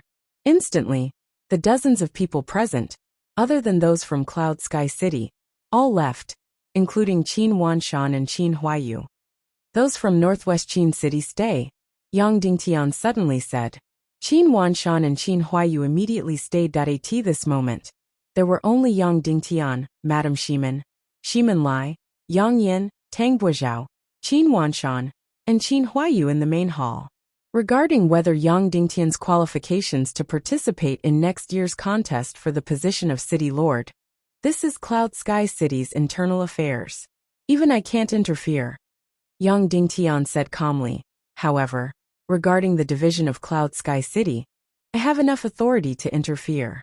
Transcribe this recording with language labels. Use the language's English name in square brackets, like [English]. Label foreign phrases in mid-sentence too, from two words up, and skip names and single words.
[English] Instantly, the dozens of people present, other than those from Cloud Sky City, all left, including Qin Wanshan and Qin Huayu. Those from Northwest Qin City stay, Yang Dingtian suddenly said. Qin Wanshan and Qin Huayu immediately stayed. At this moment, there were only Yang Dingtian, Madame Shimen, Shimen Lai, Yang Yin, Tang Buizhao, Qin Wanshan, and Qin Huayu in the main hall. Regarding whether Yang Dingtian's qualifications to participate in next year's contest for the position of City Lord, this is Cloud Sky City's internal affairs. Even I can't interfere. Yang Dingtian said calmly. However, regarding the division of Cloud Sky City, I have enough authority to interfere.